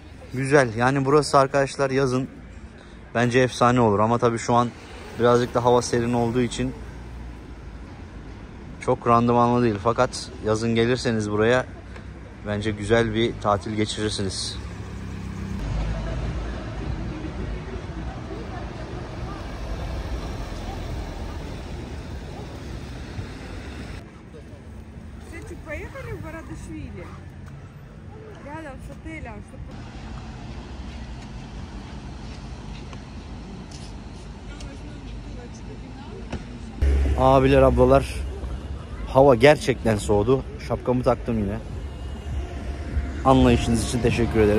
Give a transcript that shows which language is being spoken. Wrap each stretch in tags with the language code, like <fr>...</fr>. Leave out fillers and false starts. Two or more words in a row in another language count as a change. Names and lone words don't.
<tr>Güzel. Yani burası arkadaşlar yazın bence efsane olur. Ama tabii şu an birazcık da hava serin olduğu için çok randımanlı değil. Fakat yazın gelirseniz buraya bence güzel bir tatil geçirirsiniz.</tr> <ru>Поехали в Барадашвили. Рядом с отелем.</ru> <tr>Abiler, ablalar, hava gerçekten soğudu. Şapkamı taktım yine. Anlayışınız için teşekkür ederim.</tr>